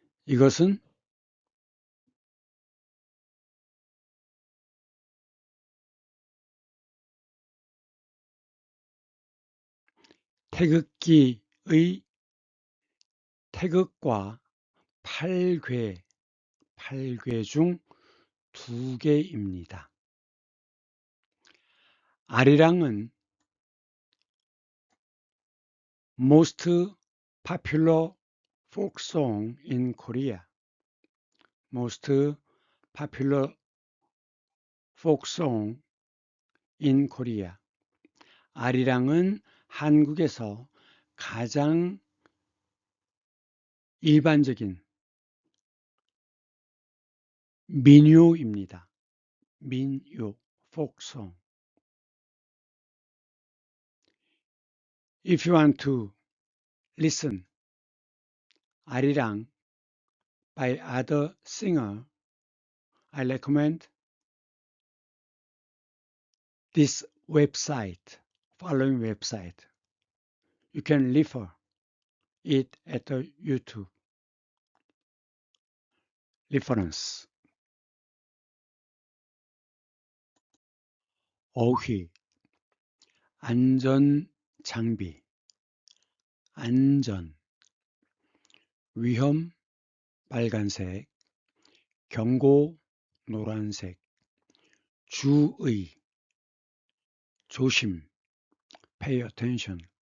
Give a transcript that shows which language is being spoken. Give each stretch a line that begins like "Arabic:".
Korean: 이것은 태극기의 태극과 팔괘 중 두 개입니다.
English: 아리랑은 most popular folk song in Korea. most popular folk song in Korea.
Korean: 아리랑은 한국에서 가장 일반적인 민요입니다.
English: 민요, folk song. If you want to listen 아리랑 by other singer, I recommend this website, following website. You can refer it at the YouTube reference.
Korean: 어휘, 안전 장비, 안전, 위험 빨간색, 경고 노란색, 주의, 조심,
English: pay attention,